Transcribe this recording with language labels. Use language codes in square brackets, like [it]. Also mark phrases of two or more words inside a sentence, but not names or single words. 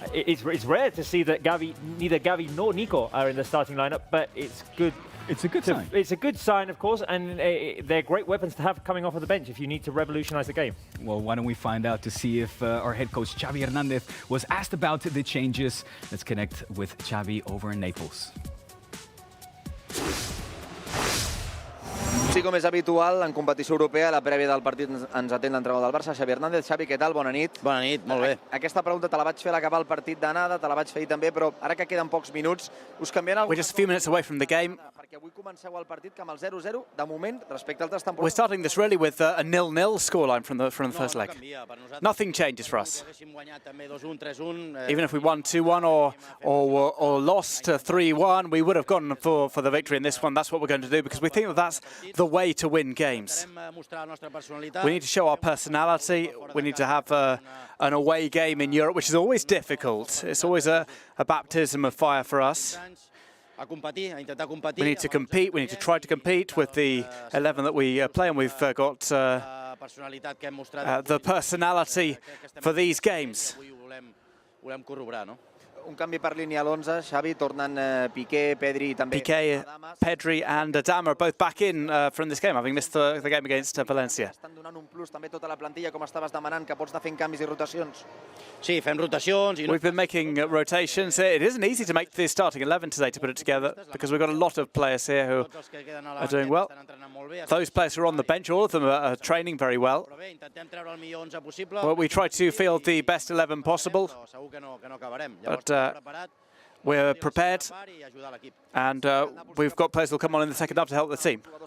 [en] It's rare to see that neither Gavi nor Nico are in the starting lineup, but it's good. It's a good sign. It's a good sign, of course, and they're great weapons to have coming off of the bench if you need to revolutionize the game. Well, why don't we find out to see if our head coach Xavi Hernandez was asked about the changes. Let's connect with Xavi over in Naples. [ca] Sí, com és habitual, en competició europea, la prèvia del partit ens atén l'entrenador del Barça, Xavi Hernández. Xavi, què tal? Bona nit. Bona nit, molt bé. Aquesta pregunta te la vaig fer a l'acabar el partit d'anada, te la vaig fer ahir també, però ara que queden pocs minuts, us canvien alguna cosa? [en] We're just a few minutes away from the game. [ca] Perquè avui comenceu el partit que amb el 0-0, de moment, respecte a altres temporades... [en] We're starting this really with a 0-0 scoreline from the first leg. Nothing changes for us. Even if we won 2-1 or lost 3-1, we would have gone for the victory in this one. That's what we're going to do, because we think that that's the way to win games. We need to show our personality. We need to have an away game in Europe, which is always difficult. It's always a baptism of fire for us. We need to compete. We need to try to compete with the 11 that we play, and we've got the personality for these games. [ca] Un canvi per línia a l'11, Xavi, tornen Piqué, Pedri i també... [en] Piqué, Pedri and Adama are both back in from this game, having missed the game against Valencia. [ca] Estan donant un plus també tota la plantilla, com estaves demanant, que pots anar fent canvis i rotacions. Sí, fem rotacions. [en] We've been making rotations. It isn't easy to make the starting 11 today, to put it together, because we've got a lot of players here who are doing well. Those players who are on the bench, all of them are training very well. Well, we try to field the best 11 possible, but we're prepared, and we've got players who will come on in the second half to help the team.